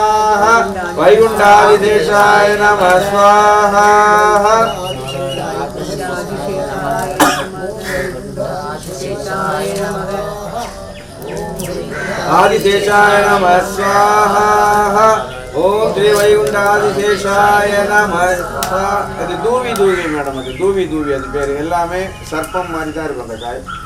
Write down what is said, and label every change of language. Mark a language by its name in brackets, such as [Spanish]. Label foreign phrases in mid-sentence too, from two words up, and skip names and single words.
[Sanskrit] वैकुंठादिशेषाय नमः स्वाहा आदिशेषाय नमः स्वाहा। ओम श्री वैकुंठादिशेषाय नमः स्वाहा। [Tamil] அது தூவி தூவி மேடம், அது தூவி தூவி, அது பேர் எல்லாமே சர்ப்பம் மாதிரி தான் இருக்கும் அந்த காய்.